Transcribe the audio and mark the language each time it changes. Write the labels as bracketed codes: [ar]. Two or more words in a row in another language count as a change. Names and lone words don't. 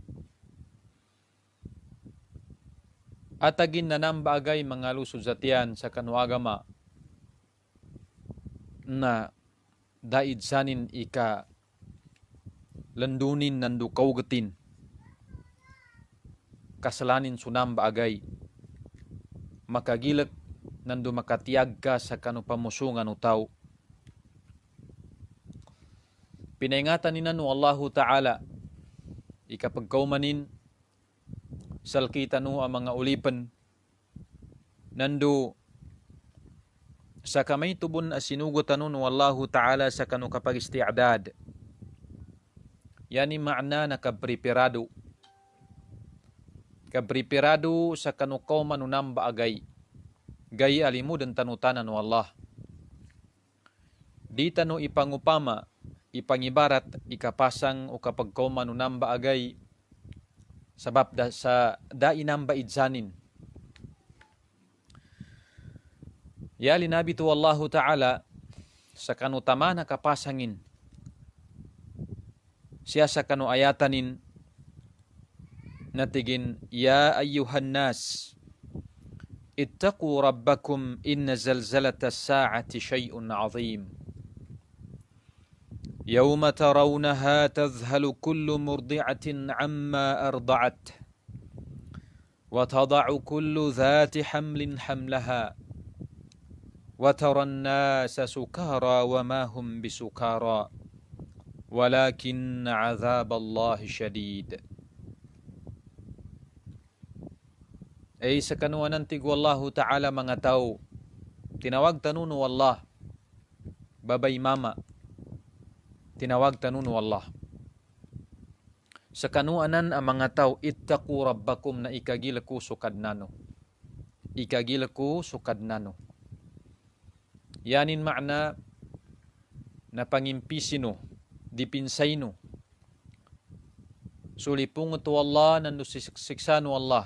[mdh] Atagin na nambagay mga lusod zatian sa kanuagama na daid sanin ika landunin nandu kaugatin kasalanin sunambagay makagilak nandu makatiyag ka sa kanupamusungan utaw. Pinaingatan ni nanu Allahu Ta'ala ikapagkaumanin salkita nu ang mga ulipan nandu sa kamay tubon asinugot nu Allahu Ta'ala sa kanu kapag isti'adad yani makna na kapripirado sa kanu kauman namba agay gay alimu dan tanutanan nu Allah di tanu ipangupama ipangibarat ikapasang o kapag kauman namba agay sabab sa dainamba idsanin. Ya linabi tu Allahu Ta'ala sa kanu tama na kapasangin siya sa kanu ayatanin natigin [ar] يا أيها الناس اتقوا ربكم إن زلزلة الساعة شيء عظيم. يوم ترونها تذهل كل مرضعة عما أرضعت وتضع كل ذات حمل حملها وترى الناس سكارى وما هم بسكارى ولكن عذاب الله شديد. [mdh] Ay sa kanuanan tig wallahu ta'ala mga tao tinawag tanunu wallah babay mama tinawag tanunu Allah. Sa kanuanan ang mga tao, [ar] اتقوا ربكم [mdh] na ikagilaku sukadnano. Ikagilaku sukadnano. Yanin makna na pangimpisino, dipinsayno. Sulipung ito Allah, nando siksano Allah.